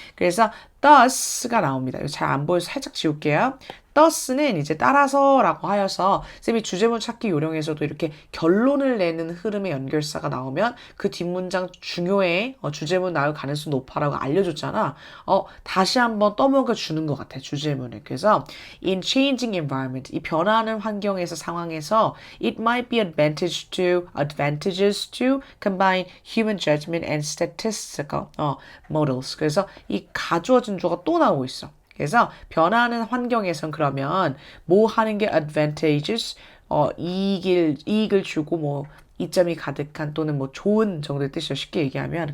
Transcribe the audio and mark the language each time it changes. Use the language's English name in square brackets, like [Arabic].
[Korean] 그래서 thus가 나옵니다. 이거 잘 안 보여서 살짝 지울게요. thus는 이제 따라서라고 하여서 쌤이 주제문 찾기 요령에서도 이렇게 결론을 내는 흐름의 연결사가 나오면 그 뒷문장 중요해. 주제문 나올 가능성 높아라고 알려줬잖아. 다시 한번 떠먹여 주는 것 같아. 주제문을. [English] 그래서 in changing environment, 이 변화하는 환경에서 상황에서 it might be advantages to combine human judgment and statistical models. [Korean] 그래서 이 가주어 진주어가 또 나오고 있어. 그래서 변화하는 환경에선 그러면 뭐 하는 게 advantages, 이익을 주고 뭐 이점이 가득한 또는 뭐 좋은 정도의 뜻이죠. 쉽게 얘기하면.